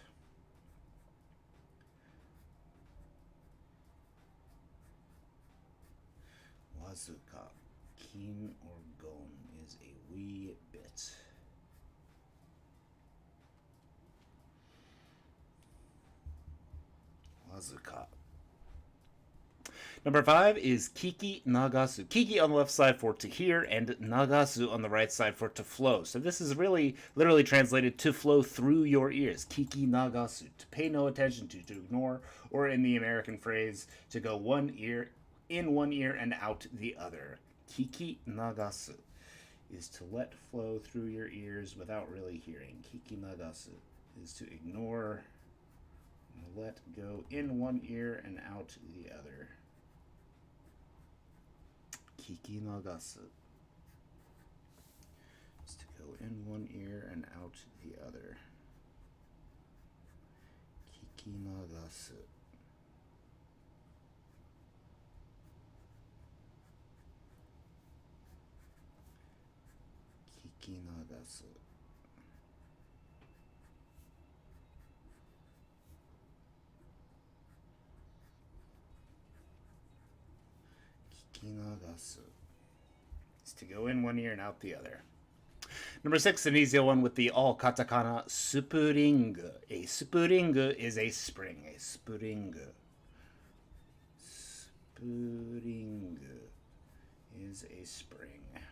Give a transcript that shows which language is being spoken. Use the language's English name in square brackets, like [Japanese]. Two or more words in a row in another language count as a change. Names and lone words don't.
[Japanese] Wazuka kin [English] or gon is a wee bit. Wazuka. Number 5 is [Japanese] kiki nagasu. [English] Kiki on the left side for to hear, and nagasu on the right side for to flow. So this is really literally translated to flow through your ears. [Japanese] Kiki nagasu, [English] to pay no attention to ignore, or in the American phrase, to go one ear in one ear and out the other. [Japanese] Kiki nagasu [English] is to let flow through your ears without really hearing. [Japanese] Kiki nagasu [English] is to ignore, let go in one ear and out the other. [Japanese] Kiki nagasu [English] is to go in one ear and out the other. [Japanese] Kiki nagasu. Kiki nagasu. [English] Kiki nagasu is to go in one ear and out the other. Number 6, an easy one with the all katakana spring. A spring is a spring. A spring. Spring is a spring.